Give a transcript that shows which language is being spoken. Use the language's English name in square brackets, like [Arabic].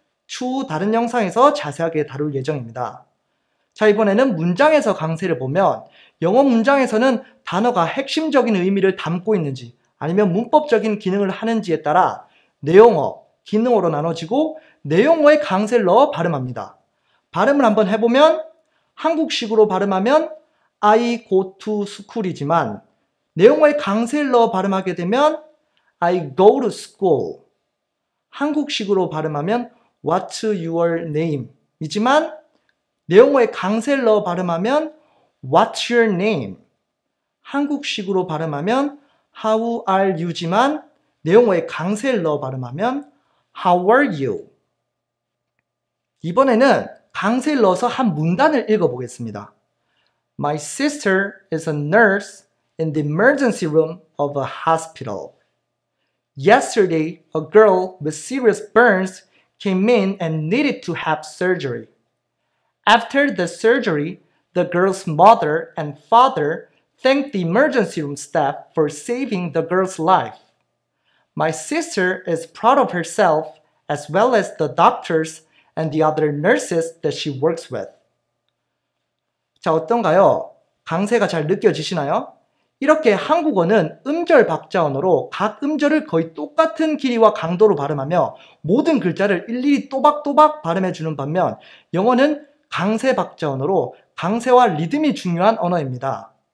[Korean] 추후 다른 영상에서 자세하게 다룰 예정입니다. 자, 이번에는 문장에서 강세를 보면 영어 문장에서는 단어가 핵심적인 의미를 담고 있는지 아니면 문법적인 기능을 하는지에 따라 내용어, 기능어로 나눠지고 내용어에 강세를 넣어 발음합니다. 발음을 한번 해보면 한국식으로 발음하면 [English] I go to school [Korean] 이지만 내용어에 강세를 넣어 발음하게 되면 I go to school. 한국식으로 발음하면 [English] What's your name? [Korean] 이지만 내용어에 강세를 넣어 발음하면 [English] What's your name? [Korean] 한국식으로 발음하면 [English] How are you [Korean] 지만 내용어에 강세를 넣어 발음하면 [English] How are you? [Korean] 이번에는 강세를 넣어서 한 문단을 읽어보겠습니다. [English] My sister is a nurse in the emergency room of a hospital. Yesterday, a girl with serious burns came in and needed to have surgery. After the surgery, the girl's mother and father thanked the emergency room staff for saving the girl's life. My sister is proud of herself as well as the doctors and the other nurses that she works with. [Korean] 자, 어떤가요? 강세가 잘 느껴지시나요? 이렇게 한국어는 음절 박자 언어로 각 음절을 거의 똑같은 길이와 강도로 발음하며 모든 글자를 일일이 또박또박 발음해주는 반면 영어는 강세 박자 언어로 강세와 리듬이 중요한 언어입니다.